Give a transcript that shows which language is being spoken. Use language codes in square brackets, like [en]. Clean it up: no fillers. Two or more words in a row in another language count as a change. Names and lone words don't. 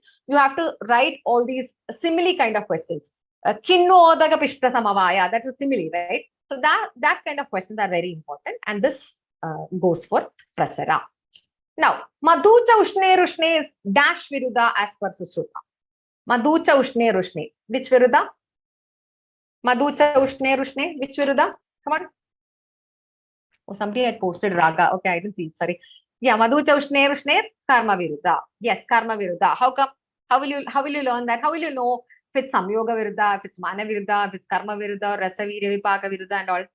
[en] You have to write all these simile kind of questions. [sa] किन्नोदक पिष्ट सममय, [en] that's a simile, right? So that kind of questions are very important, and this goes for Prasara. Now, [sa] मधु च उष्णे रुष्णे [en] is dash Viruddha as per Susruta. [sa] मधु च उष्णे रुष्णे. Which Viruddha? मधु च उष्णे रुष्णे. [en] Which Viruddha? Come on. Oh, somebody had posted Raga. Okay, I didn't see it. Sorry. Yeah, [sa] मधु च उष्णे रुष्णे कर्म विरुद्ध. [en] Yes, [sa] कर्म विरुद्ध. [en] How come? How will you learn that? How will you know if it's [sa] संयोग विरुद्ध, [en] if it's [sa] मान विरुद्ध, [en] if it's [sa] कर्म विरुद्ध, रस वीर्य विपाक विरुद्ध [en] and all?